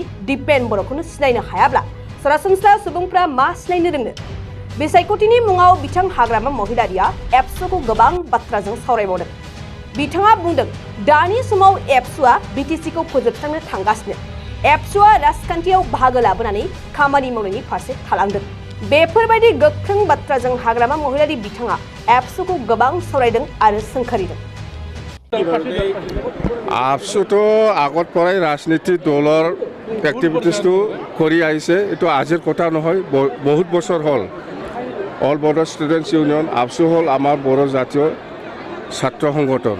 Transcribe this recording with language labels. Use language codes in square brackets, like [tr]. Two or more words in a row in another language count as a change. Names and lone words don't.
[brx] दिपेन बर'खौनो सिनायनो हायाब्ला सरासनस्रा सुबुंफ्रा मा सिनायनो रोंनो बिसायख'थिनि मुङाव बिथां हाग्रामा महिलारिया एबसुखौ गोबां बाथ्राजों सावरायबावदों बिथाङा बुंदों दानि समाव एबसुआ बिटिसिखौ फोजोबस्रांनो थांगासिनो एबसुआ राजखान्थियाव बाहागो लाबोनानै खामानि मावनायनि फारसे थालांदों बेफोरबायदि गोख्रों बाथ्राजों हाग्रामा महिलारि बिथाङा एबसुखौ गोबां सावरायदों आरो सोंखारिदों [as] আপসুতো আগত পৰাই ৰাজনীতি দলৰ এক্টিভিটিছটো কৰি আহিছে এইটো আজিৰ কথা নহয় বহুত বছৰ হ'ল অল বড়ো ষ্টুডেণ্টছ ইউনিয়ন আপসু হ'ল আমাৰ বড়ো জাতীয় ছাত্ৰ সংগঠন